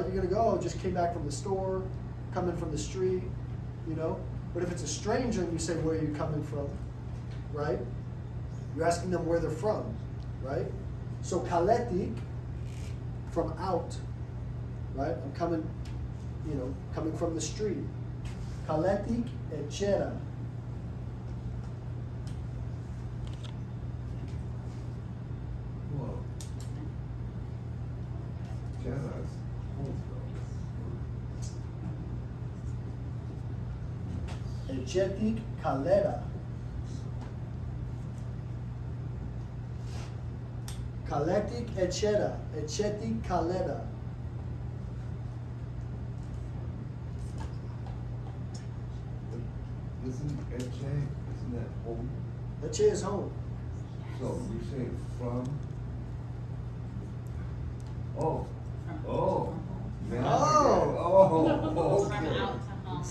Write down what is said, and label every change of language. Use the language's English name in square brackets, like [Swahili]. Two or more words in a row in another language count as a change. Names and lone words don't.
[English] You're gonna go, oh, just came back from the store, coming from the street, But if it's a stranger and you say, where are you coming from? Right? You're asking them where they're from, right? So kaletik, from out, right? I'm coming, coming from the street. [Basque] Kaletik etxera. [English] Whoa. Jazz. [Basque] Etxetik kalera. Kaletik etxera. Etxetik kalera. [English] isn't that home? Eche is home. So you're saying from? Oh, From- oh. from Now I Oh. get it. Oh, From okay. out to home.